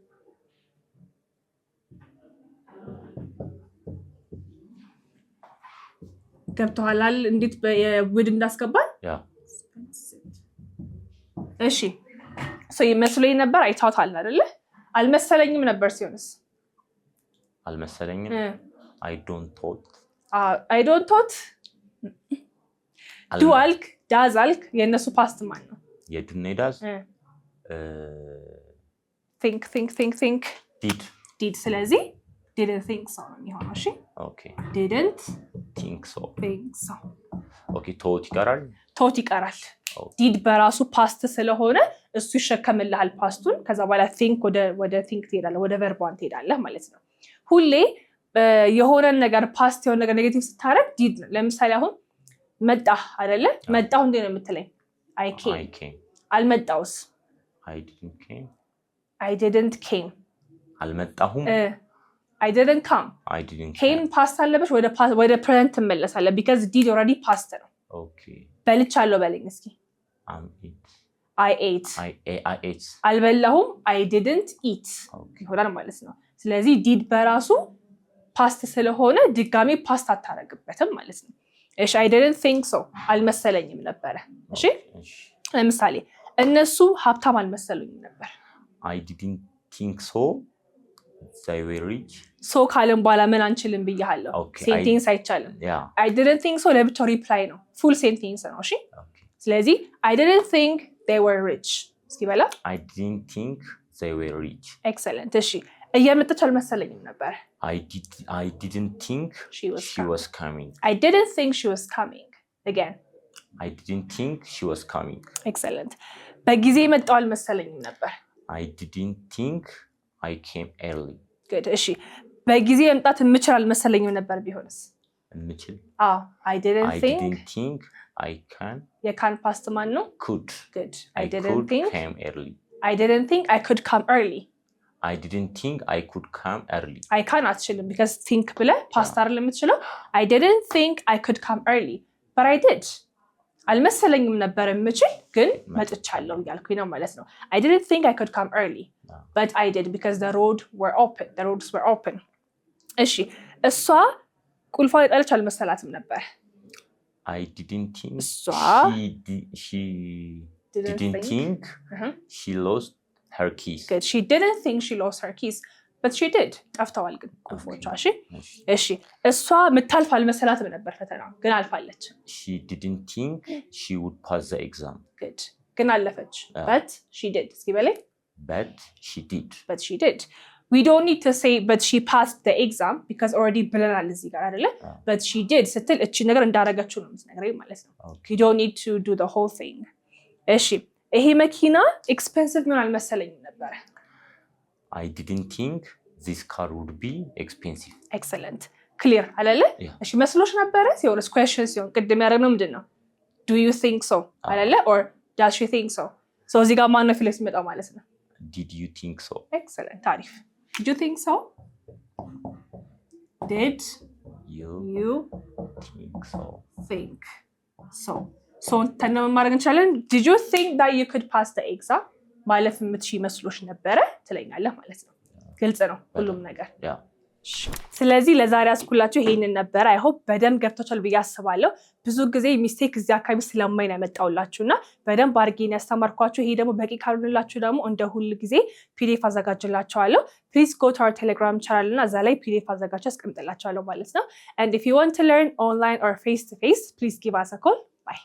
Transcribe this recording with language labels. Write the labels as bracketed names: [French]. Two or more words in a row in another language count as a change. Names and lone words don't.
[Amharic] ገብቶሃል እንዴት ውድ እንዳስገባል? እሺ ይመስለኝ ነበር አይታውታል አይደለ? አልመሰለኝም ነበር ሲሆንስ? [English] አልመሰለኝም I don't thought [Amharic] do አልክ ዳዝ አልክ የእነሱ ፓስት ማን ነው? የዱና ዳዝ [English] think did ስለዚህ didn't think so [Amharic] ነው የሚሆነው። እሺ [English] didn't think so [Amharic] ቶት ይቀራል። ዲድ በራሱ ፓስት ስለሆነ እሱ ይሸከምልሃል ፓስቱን። ከዛ በኋላ ቲንክ ወደ ቲንክ ትሄዳለህ፣ ወደ ቨርቧን ትሄዳለህ ማለት ነው። ሁሌ የሆነ ነገር ፓስት የሆነ ነገር ኔጌቲቭ ስታረግ ዲድ ነው። ለምሳሌ አሁን መጣህ አይደለ? መጣሁ እንዴ ነው የምትለኝ? [English] I came። አልመጣውስ? I didn't came። [Amharic] አልመጣሁም [English] I didn't come። [Amharic] came ፓስት አለበሽ፣ ወደ ፕሬዘንት ትመለሳለህ [English] because did already [Amharic] ፓስት ነው። በልቻለሁ በለኝ እስኪ። [English] I ate። [Amharic] አልበላሁም [English] I didn't eat [Amharic] ይሆናል ማለት ነው። ስለዚህ ዲድ በራሱ ፓስት ስለሆነ ድጋሚ ፓስት አታረግበትም ማለት ነው። እሺ [English] I didn't think so [Amharic] አልመሰለኝም ነበረ። እሺ ለምሳሌ እነሱ ሀብታም አልመሰሉኝም ነበር። [English] I didn't think so they were rich። [Amharic] ሶ ካልን በኋላ ምን አንችልም ብያለሁ። ሴንቴንስ አይቻልም። [English] I didn't think so [Amharic] ለብቻው ሪፕላይ ነው፣ ፉል ሴንቴንስ ነው። እሺ ስለዚህ [English] I didn't think they were rich [Amharic] እስኪ በላ። [English] I didn't think they were rich። [Amharic] ኤክሰለንት። እሺ እየመጣች አልመሰለኝም ነበር። [English] I didn't think she was coming። I didn't think she was coming again። I didn't think she was coming። [Amharic] ኤክሰለንት። በጊዜ መጣው አልመሰለኝም ነበር። [English] I didn't think I came early። [Amharic] good። እሺ በጊዜ መምጣት የምችል አልመሰለኝም ነበር ቢሆንስ? የምችል [English] I didn't think I can። [Amharic] የካን ፓስት ማን ነው? [English] could። good። I didn't think came early። I didn't think I could come early። I didn't think I could come early። I can አትችልም because think [Amharic] ብለህ ፓስት አይደል የምትችለው። [English] I didn't think I could come early but I did። [Amharic] አልመሰለኝም ነበር የምችል ግን መጥቻለሁ እያልኩኝ ነው ማለት ነው። [English] I didn't think I could come early but I did because the roads were open። [Amharic] እሺ እሷ ቁልፏን የጣለች አልመሰላትም ነበር። [English] I didn't think she didn't think she lost her keys። good። she didn't think she lost her keys but she did። [Amharic] ጠፍተዋል ግን ቁልፎቿ። እሺ እሷ ምታልፍ አልመሰላትም ነበር ፈተና ግን አልፋለች። [English] she didn't think she would pass the exam። good [Amharic] ግን አለፈች። [English] but she did [Amharic] እስኪ በላይ [English] but she did። we don't need to say but she passed the exam because already [Amharic] ብለናል እዚህ ጋር አይደለ? [English] but she did [Amharic] ስትል እቺ ነገር እንዳረጋችሁ ነው የምትነግረኝ ማለት ነው። [English] you don't need to do the whole thing። [Amharic] እሺ ይሄ መኪና ኤክስፔንሲቭ ምን አልመሰለኝም ነበር። [English] I didn't think this car would be expensive። [Amharic] excellent። clear አይደለ? እሺ መስሎሽ ነበረ ሲሆንስ question ሲሆን ቅድም ያደረግነው ምንድን ነው? [English] do you think so አይደለ? or does she think so? [Amharic] so እዚህ ጋር ማን ነው ፊት የሚመጣው ማለት ነው? [English] did you think so። excellent። አሪፍ። did you think so? did you think so? [Amharic] so ተነም ማድረግ እንችላለን። [English] did you think that you could pass the exam [Amharic] ማለፍ የምትችይ መስሎሽ ነበረ ትለኛለህ ማለት ነው። ግልጽ ነው ሁሉም ነገር። ስለዚህ ለዛሬ ያስኩላችሁ ይሄንን ነበር። [English] I hope [Amharic] በደንብ ገብቶቻል ብዬ አስባለሁ። ብዙ ጊዜ ሚስቴክ እዚህ አካባቢ ስለማይ ነው ያመጣውላችሁና በደንብ አድርጌ ነው ያስተማርኳችሁ። ይሄ ደግሞ በቂ ካልሆነላችሁ ደግሞ እንደ ሁሉ ጊዜ ፒዲኤፍ አዘጋጅላችኋለሁ። [English] please go to our Telegram channel [Amharic] እና እዛ ላይ ፒዲኤፍ አዘጋጅ አስቀምጥላችኋለሁ ማለት ነው። [English] and if you want to learn online or face to face please give us a call